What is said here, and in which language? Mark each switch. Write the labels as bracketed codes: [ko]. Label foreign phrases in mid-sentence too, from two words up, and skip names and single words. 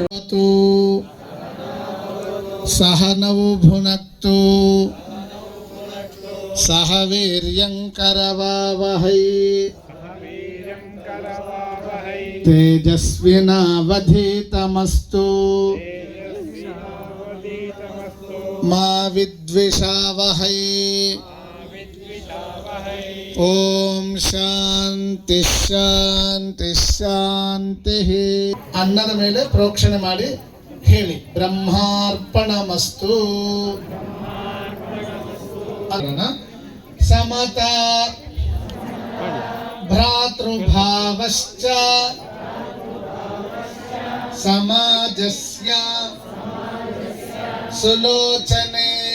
[sa] सहनौ भुनक्तु सह वीर्यं करवावहै तेजस्विनावधीतमस्तु मा विद्विषावहै. ಓಂ ಶಾಂತಿ ಶಾಂತಿ ಶಾಂತಿ. [kn] ಅನ್ನದ ಮೇಲೆ ಪ್ರೋಕ್ಷಣೆ ಮಾಡಿ ಹೇಳಿ ಬ್ರಹ್ಮಾರ್ಪಣಮಸ್ತು. [sa] ಸಮತಾ ಭ್ರಾತೃಭಾವಶ್ಚ ಸಮಾಜಸ್ಯ ಸುಲೋಚನೆ.